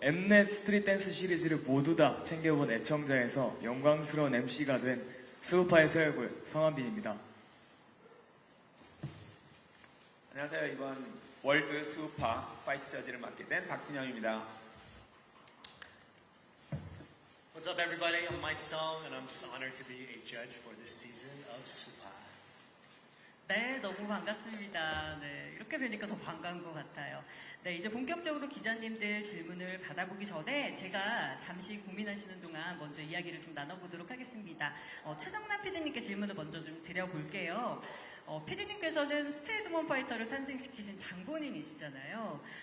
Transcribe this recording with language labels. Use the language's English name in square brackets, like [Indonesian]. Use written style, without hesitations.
[Korean] 엠넷 스트릿 댄스 시리즈를 모두 다 챙겨본 애청자에서 영광스러운 MC가 된 스우파의 새 얼굴 성한빈입니다. 안녕하세요. 이번 월드 스우파 파이트 저지를 맡게 된 박진영입니다. [English] What's up, everybody? I'm Mike Song, and I'm just honored to be a judge for this season of Supa. [Korean] 네, 너무 반갑습니다. 네, 이렇게 뵈니까 더 반가운 것 같아요. 네, 이제 본격적으로 기자님들 질문을 받아보기 전에 제가 잠시 고민하시는 동안 먼저 이야기를 좀 나눠보도록 하겠습니다. 최정남 PD님께 질문을 먼저 좀 드려볼게요. PD님께서는 스트레이트먼 파이터를 탄생시키신 장본인이시잖아요.